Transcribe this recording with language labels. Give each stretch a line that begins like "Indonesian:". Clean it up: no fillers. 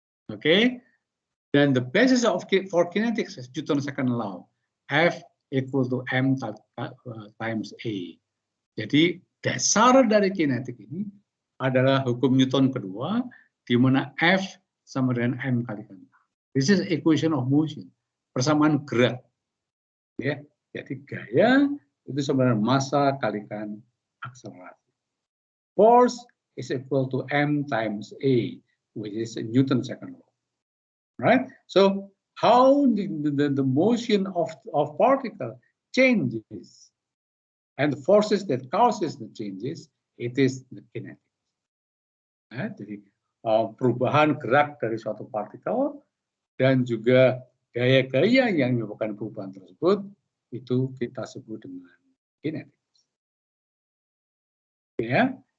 Indonesian: Oke, dan
English: the basis for kinetics is Newton's second law, F equal to m times a.
Indonesian: Jadi dasar dari kinetik ini adalah hukum Newton kedua, di mana F sama dengan m kalikan a.
English: This is equation of motion,
Indonesian: persamaan gerak. Ya, jadi gaya itu sebenarnya massa kalikan akselerasi.
English: Force is equal to m times a, which is Newton's second law. Right? So how the motion of particle changes and the forces that causes the changes, it is the kinetics.
Indonesian: Jadi perubahan gerak dari suatu partikel dan juga gaya-gaya yang menyebabkan perubahan tersebut itu kita sebut dengan kinetics. Ya.